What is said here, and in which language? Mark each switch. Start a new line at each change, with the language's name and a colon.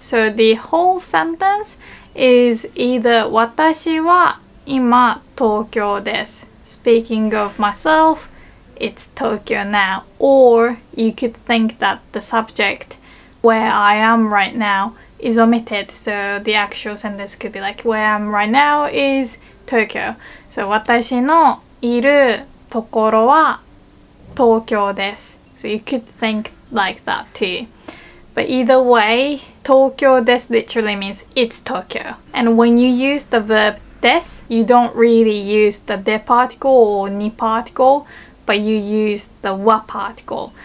English: So the whole sentence is either
Japanese: 私は今東京です.
English: Speaking of myself, it's Tokyo now. Or you could think that the subject where I am right now is omitted. So the actual sentence could be like where I am right now is Tokyo.
Japanese: So 私のいるところは東京です.
English: So you could think like that too. But either way,
Japanese: 東京です
English: literally means it's Tokyo. And when you use the verb です, you don't really use the で particle or に particle, but you use the は particle.